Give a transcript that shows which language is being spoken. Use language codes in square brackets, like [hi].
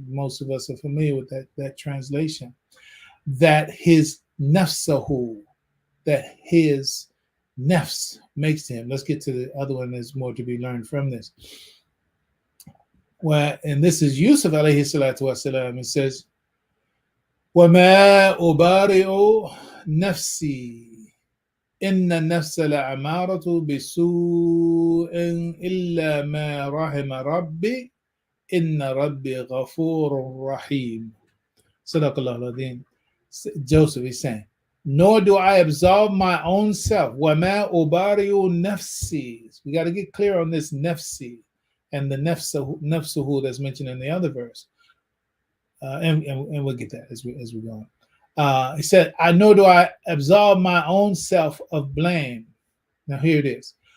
[en] Most of us are familiar with that translation. That his nafsahu, that his nafs makes to him. Let's get to the other one. There's more to be learned from this. Well, and this is Yusuf alayhi salatu wasalam. It says, [ar] وَمَا أُبَارِئُ نَفْسِي إِنَّ النَّفْسَ لَعَمَارَةُ بِسُوءٍ إِلَّا مَا رَحِمَ رَبِّي إِنَّ رَبِّي غَفُورٌ رَحِيمٌ. Sadaqallahu al-Azim. [en] Joseph is saying, nor do I absolve my own self. [ar] وَمَا أُبَارِئُ نَفْسِي. [en] We got to get clear on this nafsi and the nafsuhu that's mentioned in the other verse. And we'll get that as we go on. He said, nor do I absolve my own self of blame. Now here it is.